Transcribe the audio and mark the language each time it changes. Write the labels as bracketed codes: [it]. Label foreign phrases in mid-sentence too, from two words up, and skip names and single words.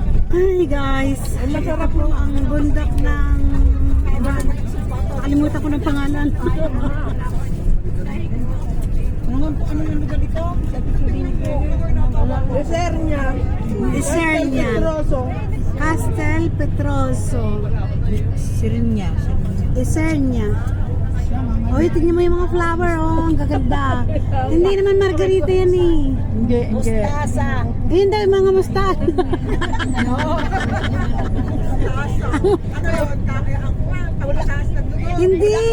[tl] Hi guys, masarap po ang bundok ng nakalimutan ko ng pangalan. Ano yung lugar ito? Isernia. Isernia. Castel Petroso. Sirinya. Isernia. Oy, tingnan mo yung mga flower, oh, ang gaganda. Hindi naman margarita yan eh. Hindi. Mustasa. Ayun daw yung mga mustard. Hindi.